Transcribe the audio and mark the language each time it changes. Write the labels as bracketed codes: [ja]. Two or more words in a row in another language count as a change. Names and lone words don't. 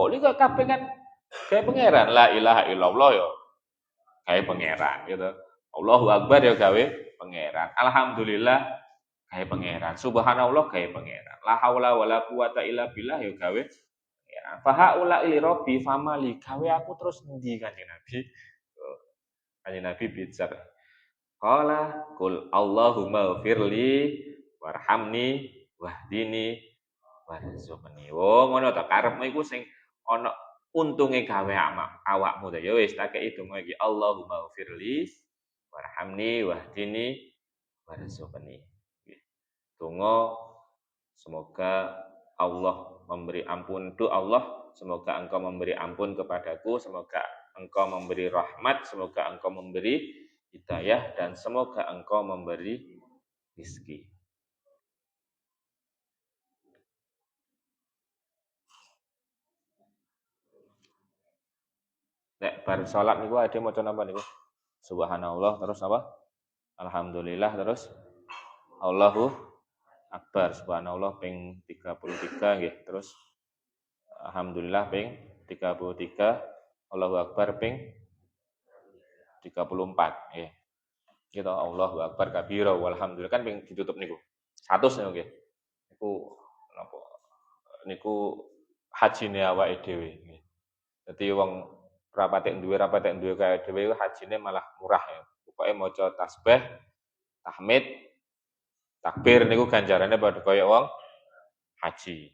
[jv] Niku kabeh kan gawe pangeran. [ar] La ilaha illallah [jv] ya gawe pangeran gitu. [ar] Allahu akbar [jv] ya gawe pangeran. Alhamdulillah gawe pangeran. Subhanallah gawe pangeran. [ar] La haula wala quwata illa billah [jv] ya gawe pangeran. [ar] Fahaula ili rabbi famali. [jv] Gawe aku terus endi Kanjeng Nabi? Kanjeng Nabi bicara. [ar] Qala qul Allahumma firli warhamni wahdini warzuqni. [jv] Oh ngono to karepmu iku sing ana untunge gawe awakmu to ya wis tak kei donga iki [ar] Allahumma firli warhamni wahdini warzuqni. [id] Donga semoga Allah memberi ampun untuk Allah, semoga engkau memberi ampun kepadaku, semoga engkau memberi rahmat, semoga engkau memberi hidayah, dan semoga engkau memberi rezeki. [jv] Nek bar salat niku ade maca napa niku? Subhanallah terus apa? Alhamdulillah terus [ar] Allahu akbar. [jv] Subhanallah ping 33 nggih. Terus alhamdulillah ping 33, [ar] Allahu akbar [jv] ping 34 nggih. Kita [ar] Allahu akbar kabira walhamdulillah [jv] kan ping ditutup niku. 100 niku nggih. Niku napa? Niku hajine awake dhewe nggih. Dadi wong rapatek duwe kaya dhewe hajine malah murah ya. Pokoke maca tasbih, tahmid, takbir niku ganjarane padha kaya wong haji.